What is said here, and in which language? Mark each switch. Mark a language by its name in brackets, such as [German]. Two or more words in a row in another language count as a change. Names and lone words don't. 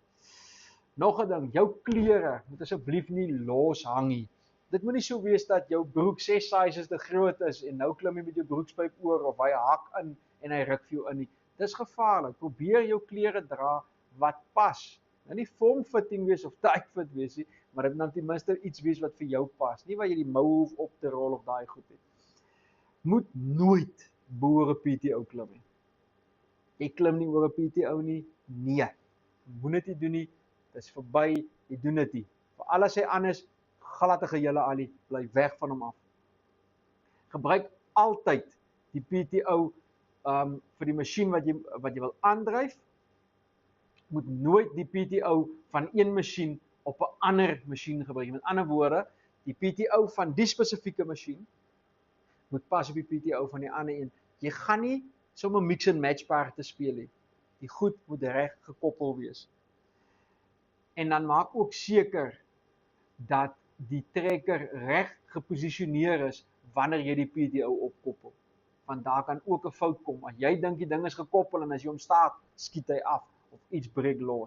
[Afrikaans] Nog 'n ding, jou klere moet asseblief nie los hang nie. Dit moet nie so wees dat jou broek 6 sizes te groot is en nou klim jy met jou broekspyp oor of hy hak in en hy ruk vir jou in nie. Dis gevaarlik. Probeer jou klere dra wat pas. Nou nie form-fitting wees of tight-fit wees nie, maar dit moet ten minste iets wees wat vir jou pas. Nie waar jy die mou hoef op te rol of daai goed het. moet nooit bo 'n PTO klim nie. Jy klim nie oor 'n PTO nie, nee. Moet dit nie doen nie, dit is verby, jy doen dit nie. Vir alles hy anders, glad 'n gehele alie, bly weg van hom af. Gebruik altyd die PTO vir die masjien wat jy wil aandryf. Moet nooit die PTO van een masjien op 'n ander masjien gebruik. Met ander woorde, die PTO van die spesifieke masjien moet pas op die PTO van die ander een. Jy gaan nie sommer [English] mix and match [Afrikaans] paarte speel nie. Die goed moet reg gekoppel wees. En dan maak ook seker dat die trekker reg geposisioneer is wanneer jy die PTO opkoppel. Want daar kan ook 'n fout kom. As jy dink die ding is gekoppel en as jy hom staat, skiet hy af of iets breek los.